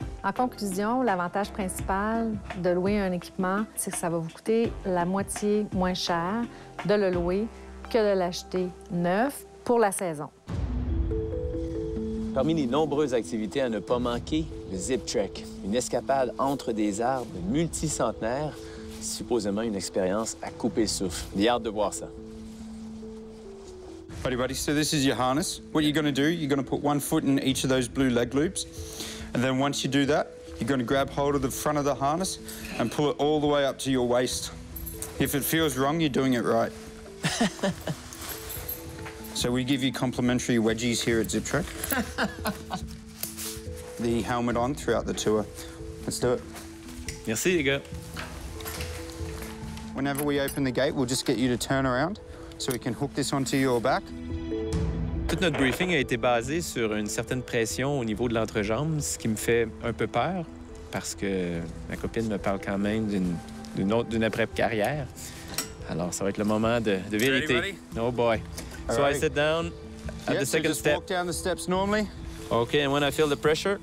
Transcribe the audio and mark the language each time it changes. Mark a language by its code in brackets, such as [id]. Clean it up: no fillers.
[fr] En conclusion, l'avantage principal de louer un équipement, c'est que ça va vous coûter la moitié moins cher de le louer que de l'acheter neuf pour la saison. Parmi les nombreuses activités à ne pas manquer, le Zip Trek, une escapade entre des arbres multicentenaires, supposément une expérience à couper le souffle. J'ai hâte de voir ça. [en] Buddy, so this is your harness. What you're going to do, you're going to put one foot in each of those blue leg loops. And then once you do that, you're going to grab hold of the front of the harness and pull it all the way up to your waist. If it feels wrong, you're doing it right. So we give you complimentary wedgies here at Zip Trek. The helmet on throughout the tour. Let's do it. [fr] Merci, les gars. [en] Whenever we open the gate, we'll just get you to turn around so we can hook this onto your back. [fr] Tout notre briefing a été basé sur une certaine pression au niveau de l'entrejambe, ce qui me fait un peu peur parce que ma copine me parle quand même d'une après-carrière. Alors, ça va être le moment de vérité. [en] Ready? Oh boy. So I sit down at the second just step. walk down the steps normally. Okay, and when I feel the pressure,